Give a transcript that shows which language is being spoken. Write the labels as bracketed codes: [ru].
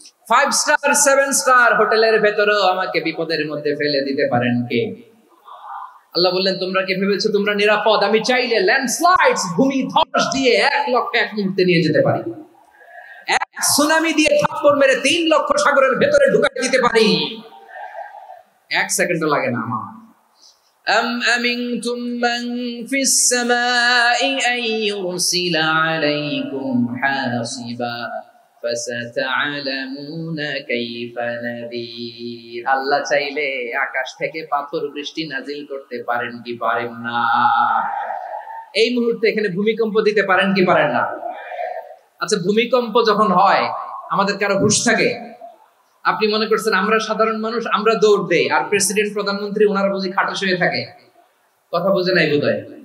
[bn] 5 star 7 star হোটেলের ভেতরও আমাকে বিপদের মধ্যে ফেলে দিতে পারেন কে? আল্লাহ বললেন, তোমরা কি ভেবেছো তোমরা নিরাপদ? আমি চাইলে ল্যান্ডস্লাইডস, ভূমি ধস দিয়ে 1 লক্ষ 1 মুহূর্তে নিয়ে যেতে পারি। এক সুনামি দিয়ে থাপ্পড় মেরে 3 লক্ষ সাগরের ভেতরে ঢুকাই দিতে পারি। 1 সেকেন্ডও লাগে না আমার। [ar] أم أمنتم من في السماء أن يرسل عليكم حاصبا فستعلمون كيف نذير। [bn] আল্লাহ চাইলে আকাশ থেকে পাথর বৃষ্টি নাজিল করতে পারেন কি পারেন না? এই মুহূর্তে এখানে ভূমিকম্প দিতে পারেন কি পারেন না? আচ্ছা, ভূমিকম্প যখন হয় আমাদের কারো হুঁশ থাকে? আপনি মনে করছেন আমরা সাধারণ মানুষ, আমরা দৌড় দেই, আর প্রেসিডেন্ট প্রধানমন্ত্রী ওনারা বুঝি খাটে শুয়ে থাকে? কথা বুঝে নাই বোধহয়।